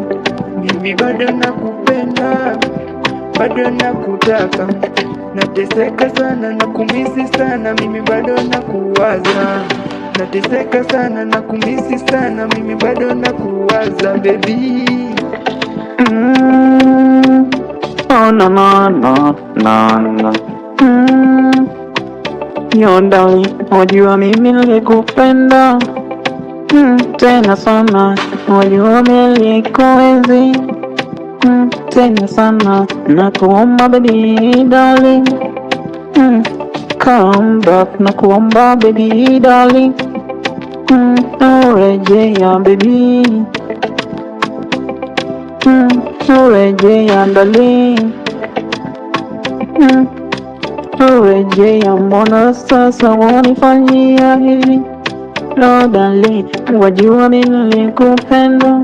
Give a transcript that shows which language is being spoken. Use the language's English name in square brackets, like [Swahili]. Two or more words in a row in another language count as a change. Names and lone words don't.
[Swahili] Mimi bado nakupenda, bado nakutaka. Nateseka sana, nakumisi sana, mimi bado nakuwaza. Nateseka sana, nakumisi sana, mimi bado nakuwaza baby. [English] Oh no no no no no. Yo darling, [Swahili] wajua mimi nilikupenda tena sana, wajua mimi nilikuenzi tena sana. Nakuomba [English] baby darling, come back. [Swahili] Nakuomba [English] baby darling, [Swahili] urejea baby, urejea darling, urejea. Mbona sasa wanifanyia hivi? [English] No darling, [Swahili] wajua mimi nilikupenda